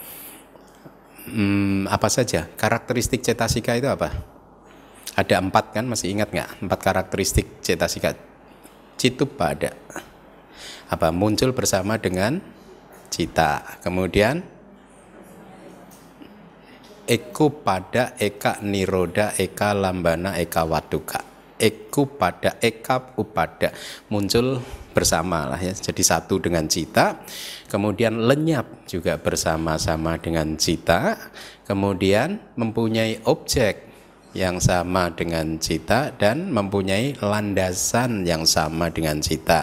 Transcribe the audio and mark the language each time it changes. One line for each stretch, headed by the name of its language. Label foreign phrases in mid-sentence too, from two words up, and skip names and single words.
Indonesian: Apa saja karakteristik cetasika itu apa? Ada 4 kan, masih ingat nggak? 4 karakteristik cetasika. Citupa ada apa? Muncul bersama dengan cita. Kemudian
Pali: eko pada, eka niroda, eka lambana, eka waduka. Eko pada, eka upada,
Indonesian: muncul bersama lah ya, jadi satu dengan cita. Kemudian lenyap juga bersama-sama dengan cita. Kemudian mempunyai objek yang sama dengan cita dan mempunyai landasan yang sama dengan cita.